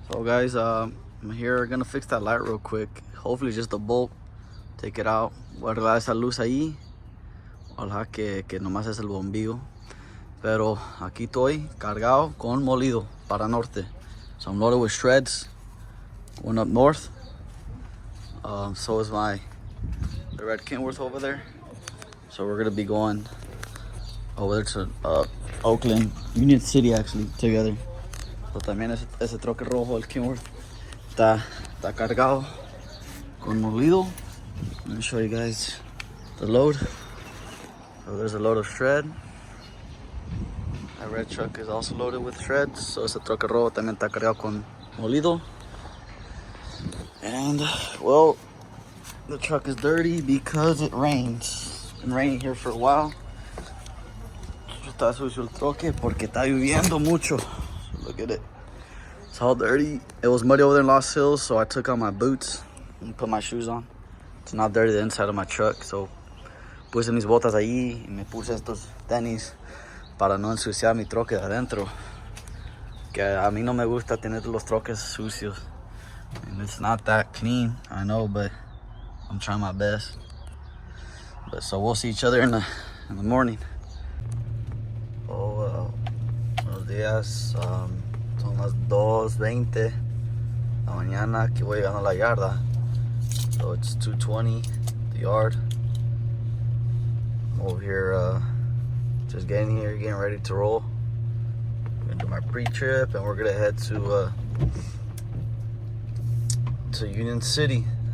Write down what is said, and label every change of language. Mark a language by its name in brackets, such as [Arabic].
[English] So guys, I'm here gonna fix that light real quick. Hopefully just the bolt. Take it out. [Spanish] Voy a arreglar esa luz ahí. Ojalá que nomás es el bombillo. Pero aquí estoy cargado con molido para norte. [English] So I'm loaded with shreds. Going up north. So is the red Kentworth over there. So we're gonna be going over there to Oakland, Union City actually, together. [Spanish] So también ese troque rojo, el Kentworth, está cargado con molido. [English] Let me show you guys the load. So there's a load of shred. That red truck is also loaded with shreds. [Spanish] So ese troque rojo también está cargado con molido. [English] And well, the truck is dirty because it rains. It's been raining here for a while. [Spanish] Está sucio el troque porque está lloviendo mucho. [English] So look at it. It's all dirty. It was muddy over there in Lost Hills, so I took out my boots and put my shoes on. It's not dirty the inside of my truck, so [Spanish] puse mis botas ahí y me puse estos tenis para no ensuciar mi troque de adentro. Que a mí no me gusta tener los troques sucios. [English] And it's not that clean, I know, but I'm trying my best. But so we'll see each other in the morning. [Spanish] Buenos días, son las 2:20 de la mañana. Aquí voy llegando a la yarda. [English] So it's 2:20, the yard. I'm over here, just getting here, getting ready to roll. I'm gonna do my pre-trip, and we're gonna head to Union City.